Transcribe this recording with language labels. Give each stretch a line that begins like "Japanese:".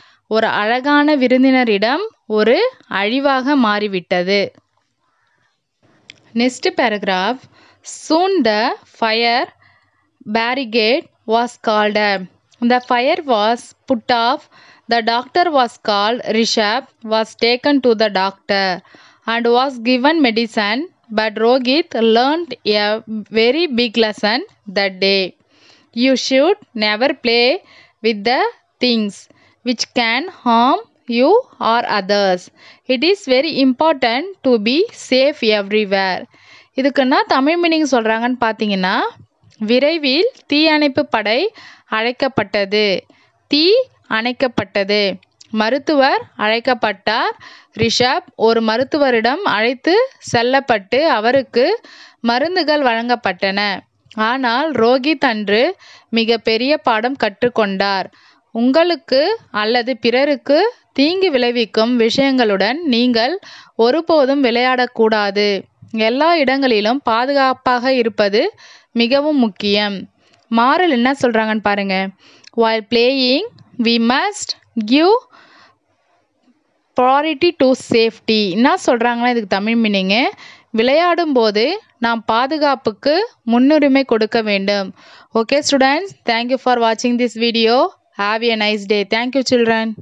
Tamil: ஒரு அழகான விருந்தினரிடம் ஒரு அழிவாக மாறிவிட்டது.
English: Next paragraph. Soon the fire barricade was called up. The fire was put off. The doctor was called. Rishabh was taken to the doctor and was given medicine. But Rohit learned a very big lesson that day. You should never play with the things which can harm you or others. It is very important to be safe everywhere.
Tamil: இதுக்குன்னா Tamil meaning சொல்கிறாங்கன்னு பார்த்தீங்கன்னா, விரைவில் தீயணைப்பு படை அழைக்கப்பட்டது. தீ அணைக்கப்பட்டது. மருத்துவர் அழைக்கப்பட்டார். ரிஷப் ஒரு மருத்துவரிடம் அழைத்து செல்லப்பட்டு அவருக்கு மருந்துகள் வழங்கப்பட்டன. ஆனால் ரோஹித் அன்று மிக பெரிய பாடம் கற்றுக்கொண்டார். உங்களுக்கு அல்லது பிறருக்கு தீங்கு விளைவிக்கும் விஷயங்களுடன் நீங்கள் ஒருபோதும் விளையாடக்கூடாது. எல்லா இடங்களிலும் பாதுகாப்பாக இருப்பது மிகவும் முக்கியம். மாரல் என்ன சொல்கிறாங்கன்னு பாருங்க.
English: While playing, we must give priority to safety.
Tamil: என்ன சொல்கிறாங்கன்னா இதுக்கு தமிழ் மீனிங்கு, விளையாடும் போது நாம் பாதுகாப்புக்கு முன்னுரிமை கொடுக்க வேண்டும்.
English: Okay students, thank you for watching this video. Have a nice day. Thank you children.